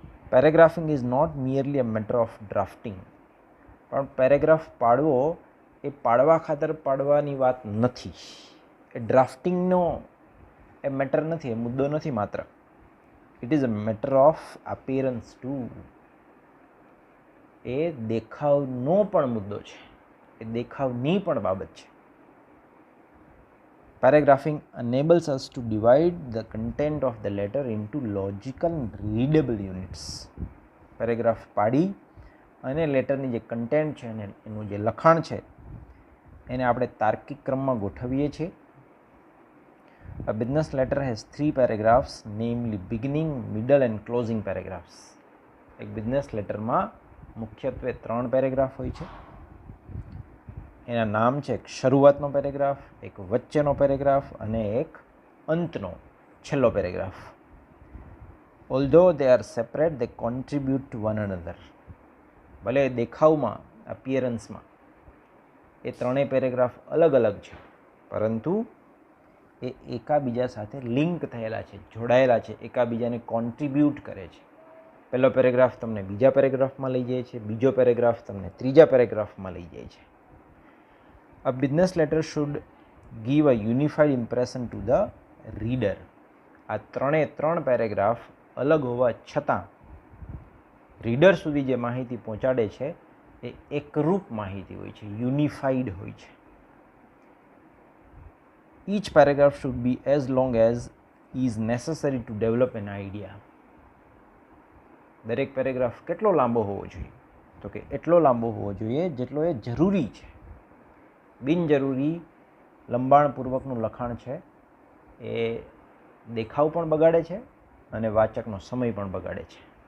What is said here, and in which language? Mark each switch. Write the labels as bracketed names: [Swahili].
[English] Paragraphing is not merely a matter of drafting. [Gujarati] પણ paragraph પાડવો એ પાડવા ખાતર પાડવાની વાત નથી. એ ડ્રાફ્ટિંગનો એ મેટર નથી, એ મુદ્દો નથી માત્ર. [English] It is a matter of appearance too. [Gujarati] એ દેખાવનો પણ મુદ્દો છે, એ દેખાવની પણ બાબત છે. [English] Paragraphing enables us to divide the content of the letter into logical and readable units. [Gujarati] Paragraph પાડી અને લેટરની જે કન્ટેન્ટ છે અને એનું જે લખાણ છે એને આપણે તાર્કિક ક્રમમાં ગોઠવીએ છીએ. [English] A business letter has 3 paragraphs, namely beginning, middle and closing paragraphs. [Gujarati] એક બિઝનેસ લેટરમાં મુખ્યત્વે 3 પેરેગ્રાફ હોય છે. એના નામ છે એક શરૂઆતનો પેરેગ્રાફ, એક વચ્ચેનો પેરેગ્રાફ અને એક અંતનો છેલ્લો paragraph. [English] Although they are separate, they contribute to one another. [Gujarati] ભલે દેખાવમાં, અપિયરન્સમાં એ ત્રણેય પેરેગ્રાફ અલગ અલગ છે, પરંતુ એ એકાબીજા સાથે લિંક થયેલા છે, જોડાયેલા છે, એકાબીજાને કોન્ટ્રીબ્યુટ કરે છે. પહેલો પેરેગ્રાફ તમને બીજા પેરેગ્રાફમાં લઈ જાય છે, બીજો પેરેગ્રાફ તમને ત્રીજા પેરેગ્રાફમાં લઈ જાય છે. [English] A business letter should give a unified impression to the reader. [Gujarati] આ ત્રણ પેરેગ્રાફ અલગ હોવા છતાં રીડર સુધી જે માહિતી પહોંચાડે છે એ એકરૂપ માહિતી હોય છે, યુનિફાઈડ હોય છે. [English] Each paragraph should be as long as is necessary to develop an idea. [Gujarati] દરેક પેરેગ્રાફ કેટલો લાંબો હોવો જોઈએ? તો કે એટલો લાંબો હોવો જોઈએ જેટલો એ જરૂરી છે. બિનજરૂરી લંબાણપૂર્વકનું લખાણ છે એ દેખાવ પણ બગાડે છે અને વાચકનો સમય પણ બગાડે છે.